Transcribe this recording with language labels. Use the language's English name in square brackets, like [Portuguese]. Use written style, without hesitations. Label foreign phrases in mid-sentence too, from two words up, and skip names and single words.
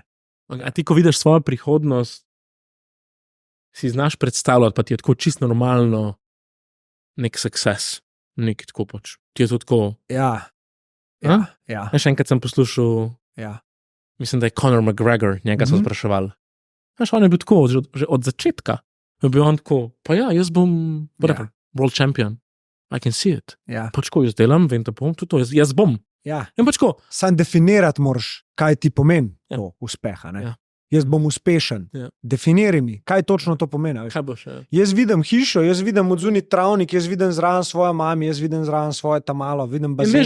[Slovenian] A ti, ko vidiš svojo prihodnost, si znaš predstavljati, pa ti je tako čisto normalno nek success, nek tako pač. Ti je to tako. Ja. Še enkrat sem poslušal, mislim, da je Conor McGregor, njega so spraševali. On je bil tako, že od začetka. Je bil on tako, pa jaz bom [English] world champion. I can see it. [Slovenian] Pač ko jaz delam, vem, da bom tudi to, jaz bom. In pač ko. Sam definirati moraš, kaj ti pomeni to uspeha. Jaz bom uspešen. Definiraj mi, kaj točno to pomeni. Kaj boš? Jaz vidim hišo, jaz vidim odzunaj travnik, jaz vidim zraven svojo mami, jaz vidim zraven svoje tamalo, vidim bazenček.